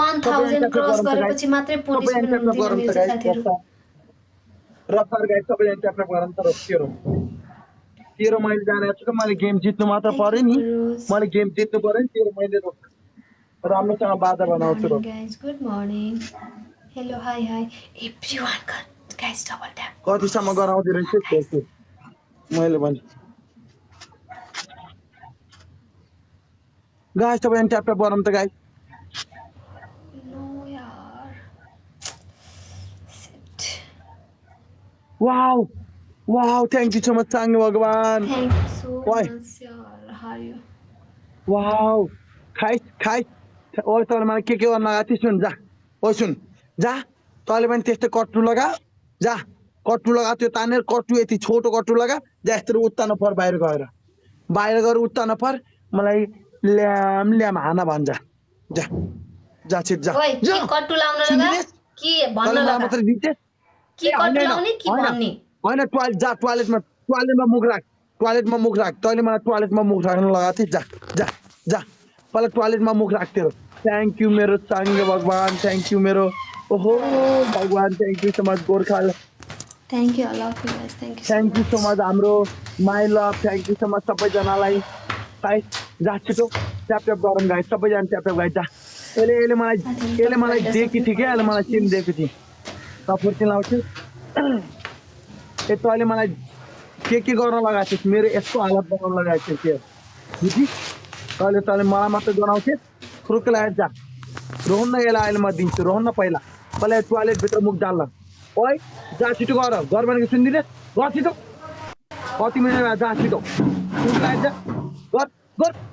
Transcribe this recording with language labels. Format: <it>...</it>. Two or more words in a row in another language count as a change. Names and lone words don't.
<ne>1000 क्रस गरेपछि मात्रै सबैले ट्याप पनिसमेन्ट ट्याप दिन गरौँ त मिल्छ गाइस साथीहरू रफ्तार गाइस सबैले</ne> <en>tap tap</en> <ne>गरौँ त तेरो मैले जाने छु मैले गेम जित्नु मात्र पर्यो नि मैले गेम जित्नु पर्यो नि तेरो मैले राम्रोसँग बाजा बनाउँछु र</ne> <en>guys good morning hello hi everyone guys double tap</en> <ne>कतिसम्म गराउँदै रहेछ त्यो मैले भने गाइस सबैले</ne> <en>tap tap</en> <ne>गरौँ त गाइस</ne> <en>no yaar shit wow wow thank you so much</en> <ne>सांगे भगवान</ne> <en>thank you so Why? much yaar how are you</en> <ne>वाओ खाइस ओइ तँले मलाई के गर्न लगाएको थिएँ सुन जा ओइ सुन जा तँले पनि त्यस्तै कट्टु लगा जा कट्टु लगा त्यो तानेर कट्टु यति छोटो कट्टु लगा जा यस्तो उत्ता नपर बाहिर गएर उत्ता नपर मलाई ल्याम ल्याम हाना भन् जा जा जा छिट जा ओइ के कट्टु लाउन लगा सुन्दिनेस्? के भन्न तँले मलाई लगा मात्रै दिन्छे के कट्टु लाउने के भन्ने होइन टोयलेटमा मुख राख तैँले मलाई टोयलेटमा मुख राख्न लगाएको थिएँ जा जा जा पहिला टोयलेटमा मुख राख तेरो</ne> <en>thank you</en> <ne>मेरो साङ्गे भगवान</ne> <en>thank you</en> <ne>मेरो ओहो भगवान</ne> <en>thank you so much</en> <ne>गोर्खा</ne> <en>thank you I love you guys thank you thank you so much</en> <ne>हाम्रो</ne> <en>my love thank you so much</en> <ne>सबैजनालाई गाइस जा छिटो</ne> <en>tap tap</en> <ne>गरौँ गाइस सबैजना</ne> <en>tap tap</en> <ne>गाइस जा यसले मलाई दिएकी थिएँ क्या यसले मलाई सिम दिएको थिएँ सपोर्ट लाउँछु ए तैँले मलाई के गर्न लगाएको थिएँ मेरो यस्तो हालत बनाउन लगाएको थिएँ के बुझिस् तैँले मलाई मात्रै गराउँथेँ खुरुक लगाएर जा रोहन न यसलाई अहिले म दिन्छु रोहन न पहिला टोयलेटभित्र मुख डाल्न ओइ जा छिटो घर भनेको सुनिदिने घर छिटो कति मिनट भयो जा छिटो लगाएर जा घर</ne>